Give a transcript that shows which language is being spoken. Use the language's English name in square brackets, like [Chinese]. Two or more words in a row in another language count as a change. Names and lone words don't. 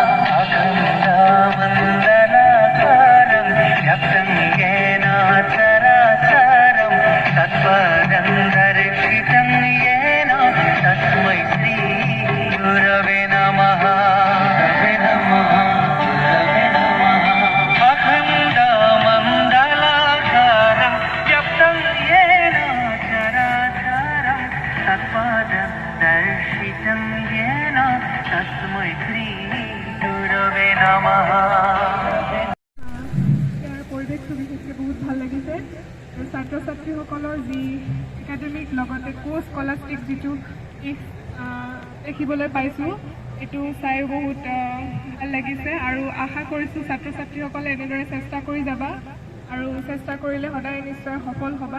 [Sanskrit] अखण्डमण्डलाकारं व्याप्तं येन चराचरं तत्पदं दर्शितं येन तस्मै श्री गुरवे नमः गुरवे नमः गुरवे नमः अखण्डमण्डलाकारं व्याप्तं येन तत्पदं दर्शितं येन तस्मै श्री गुरवे नमः। [Assamese] ইয়াৰ পৰিৱেশটো বিশেষকৈ বহুত ভাল লাগিছে আৰু ছাত্ৰ ছাত্ৰীসকলৰ যি একাডেমিক লগতে কোৰ্চ স্কলাষ্টিক যিটো দেখিবলৈ পাইছোঁ এইটো চাইও বহুত ভাল লাগিছে আৰু আশা কৰিছোঁ ছাত্ৰ ছাত্ৰীসকলে এনেদৰে চেষ্টা কৰি যাবা আৰু চেষ্টা কৰিলে সদায় নিশ্চয় সফল হ'বা।